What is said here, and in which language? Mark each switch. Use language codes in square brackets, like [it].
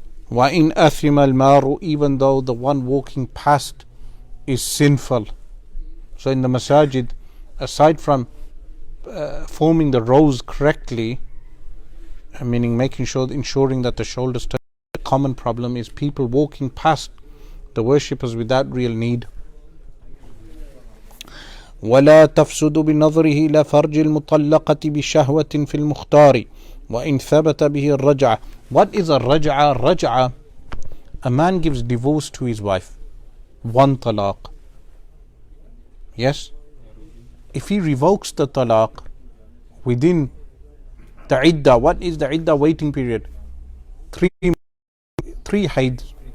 [ar] وإن أثم المار, [en] even though the one walking past is sinful. So in the masajid, aside from forming the rows correctly, meaning ensuring that the shoulders touch, the common problem is people walking past the worshippers without real need. [ar] ولا تفسد بنظره إلى فرج المطلقة بشهوة في المختار وإن ثبت به الرجعة. [en] What is a raj'a? Raj'a, a man gives divorce to his wife, 1 talaq. Yes? If he revokes the talaq within The iddah. What is the iddah waiting period? Three haids.